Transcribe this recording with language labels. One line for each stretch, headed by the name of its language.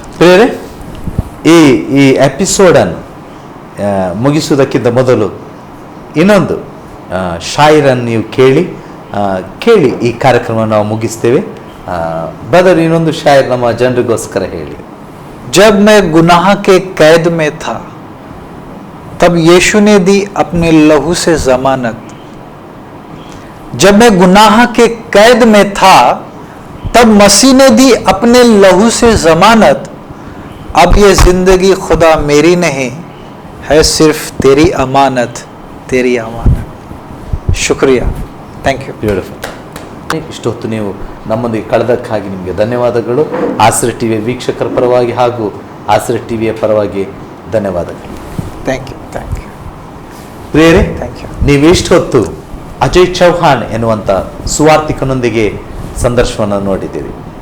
Kannada: ಪ್ರಿಯರೇ, ಈ ಎಪಿಸೋಡನ್ನು ಮುಗಿಸುವುದಕ್ಕಿಂತ ಮೊದಲು ಇನ್ನೊಂದು ಶಾಯರನ್ನು ನೀವು ಕೇಳಿ ಈ ಕಾರ್ಯಕ್ರಮವನ್ನು ನಾವು ಮುಗಿಸ್ತೇವೆ. ಬ್ರದರ್, ಇನ್ನೊಂದು ಶಾಯರ್ ನಮ್ಮ ಜನರಿಗೋಸ್ಕರ ಹೇಳಿ.
Hindi: जब मैं गुनाह के कैद में था तब यीशु ने दी अपने लहू से जमानत। जब मैं गुनाह के कैद में था तब मसीह ने दी अपने लहू से जमानत। अब ये जिंदगी खुदा मेरी नहीं है, सिर्फ तेरी अमानत, तेरी अमानत। शुक्रिया,
English: Thank you. Beautiful.
Kannada: ಇಷ್ಟೊತ್ತು ನೀವು ನಮ್ಮೊಂದಿಗೆ ಕಳೆದಕ್ಕಾಗಿ ನಿಮಗೆ ಧನ್ಯವಾದಗಳು. ಆಸರೆ ಟಿವಿಯ ವೀಕ್ಷಕರ ಪರವಾಗಿ ಹಾಗೂ ಆಸರೆ ಟಿವಿಯ ಪರವಾಗಿ ಧನ್ಯವಾದಗಳು.
English: Thank you.
Kannada: ಪ್ರಿಯರೇ,
English: Thank you.
Kannada: ನೀವಿಷ್ಟೊತ್ತು ಅಜಯ್ ಚೌಹಾಣ್ ಎನ್ನುವಂಥ ಸುವಾರ್ತಿಕನೊಂದಿಗೆ ಸಂದರ್ಶನವನ್ನು ನೋಡಿದ್ದೀರಿ.